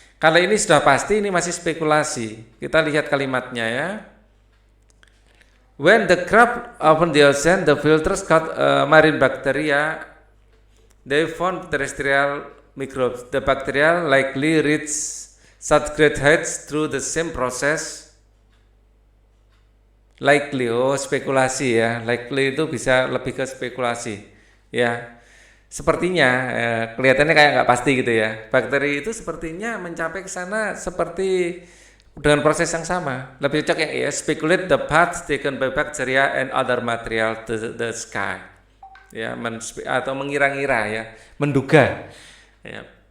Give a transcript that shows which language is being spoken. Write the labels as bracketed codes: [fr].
[id] Kalau ini sudah pasti, ini masih spekulasi. Kita lihat kalimatnya, ya. [en] When the crab opened the ocean, the filters caught marine bacteria. They found terrestrial microbes. The bacteria likely reach such great heights through the same process. [id] Likely, spekulasi, ya. Likely itu bisa lebih ke spekulasi, ya. Sepertinya, kelihatannya kayak nggak pasti, gitu, ya. Bakteri itu sepertinya mencapai ke sana seperti dengan proses yang sama. Lebih cocok, ya, [en] speculate the path taken by bacteria and other material to the sky, [id] ya, atau mengira-ngira, ya, menduga, ya.